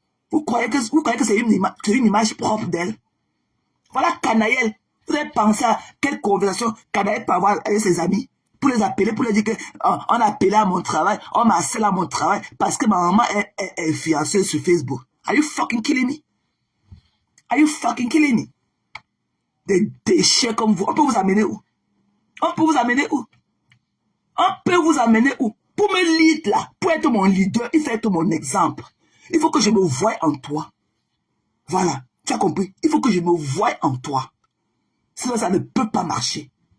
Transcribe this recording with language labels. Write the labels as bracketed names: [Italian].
[French] Vous croyez que c'est une image propre d'elle? Voilà Canaël. Vous avez pensé à quelle conversation Canaël peut avoir avec ses amis pour les appeler, pour leur dire qu'on a appelé à mon travail, on m'a harcelé à mon travail parce que ma maman est fiancée sur Facebook. [English] Are you fucking killing me? Are you fucking killing me? [French] Des déchets comme vous. On peut vous amener où? On peut vous amener où? On peut vous amener où? Pour me lead là, pour être mon leader, il faut être mon exemple. Il faut que je me voie en toi. Voilà, tu as compris? Il faut que je me voie en toi. Sinon, ça ne peut pas marcher.